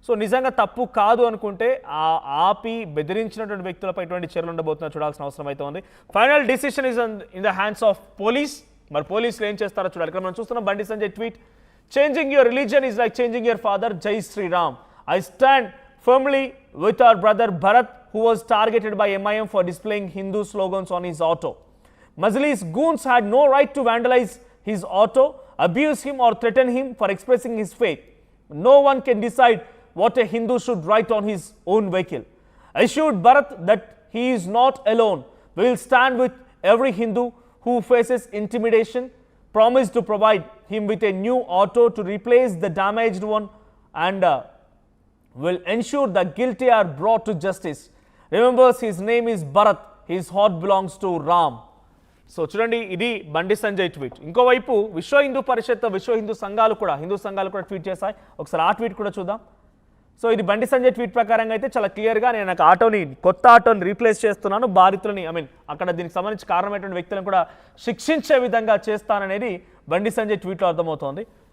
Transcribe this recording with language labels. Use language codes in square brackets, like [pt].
[te] So నిజంగా తప్పు కాదు అనుకుంటే ఆపి బెదిరించినటువంటి వ్యక్తులపై ఎటువంటి చర్యలు ఉండబోతున్నా చూడాల్సిన అవసరం అయితే ఉంది. [en] Final decision is in the hands of police. [te] మరి పోలీసులు ఏం చేస్తారో చూడాలి. ఇక్కడ మనం చూస్తున్నాం Bandi Sanjay tweet, [en] Changing your religion is like changing your father. [te] జై Sriram. [en] I stand firmly with our brother Bharat, who was targeted by MIM for displaying Hindu slogans on his auto. Majlis goons had no right to vandalize his auto, abuse him or threaten him for expressing his faith. No one can decide what a Hindu should write on his own vehicle. Assured Bharat that he is not alone. We will stand with every Hindu who faces intimidation. Promise to provide him with a new auto to replace the damaged one and will ensure the guilty are brought to justice. Remembers his name is Bharat, his heart belongs to Ram. [te] So చూడండి, ఇది Bandi Sanjay tweet. ఇంకోవైపు విశ్వ హిందూ పరిషత్, విశ్వ హిందూ సంఘాలు కూడా tweet చేశాయి. ఒకసారి ఆ ట్వీట్ కూడా చూద్దాం. సో ఇది బండి సంజయ్ ట్వీట్ ప్రకారంగా అయితే చాలా క్లియర్గా, నేను నాకు కొత్త ఆటోని రీప్లేస్ చేస్తున్నాను, బాధితులని అక్కడ దీనికి సంబంధించి కారణమైనటువంటి వ్యక్తులను కూడా శిక్షించే విధంగా చేస్తాననేది బండి సంజయ్ ట్వీట్లో అర్థమవుతోంది.